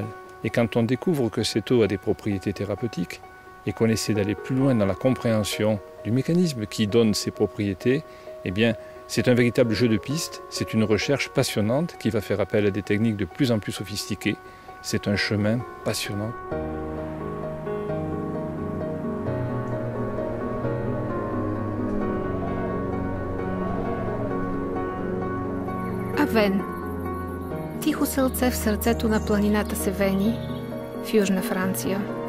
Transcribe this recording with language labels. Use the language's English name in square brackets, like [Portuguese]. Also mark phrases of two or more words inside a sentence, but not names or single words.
[French] Et quand on découvre que cette eau a des propriétés thérapeutiques et qu'on essaie d'aller plus loin dans la compréhension du mécanisme qui donne ces propriétés, eh bien, c'est un véritable jeu de piste, c'est une recherche passionnante qui va faire appel à des techniques de plus en plus sophistiquées. C'est un chemin passionnant. [Bulgarian] Авен. Тихо селце в сърцето на планината Севени, в Южна Франция.